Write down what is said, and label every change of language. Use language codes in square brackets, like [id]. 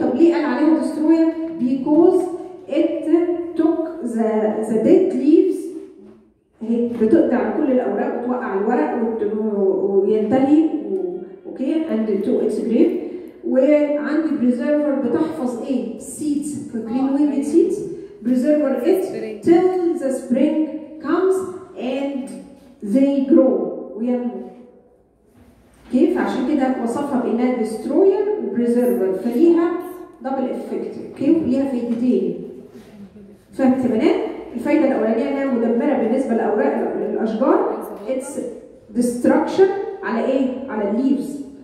[ar] طب ليه قال عليها ديستروير؟ [en] because it took the dead leaves. [ar] هي بتقطع على كل الاوراق وتوقع الورق وينتهي اوكي [en] and to its grave. [ar] وعندي بريزيرفر بتحفظ ايه؟ seeds. فاكرين وين [en] seeds؟ preserve it till the spring comes and they grow وينمو. [ar] كيف؟ عشان كده وصفها بانها destroyer وبريزيرفر فليها دبل افكت. اوكي؟ ليها فايدتين. فهمت يا بنات؟ الفايده الاولانيه انها مدمره بالنسبه لاوراق الاشجار [en] its destruction [ar] على ايه؟ على الليفز.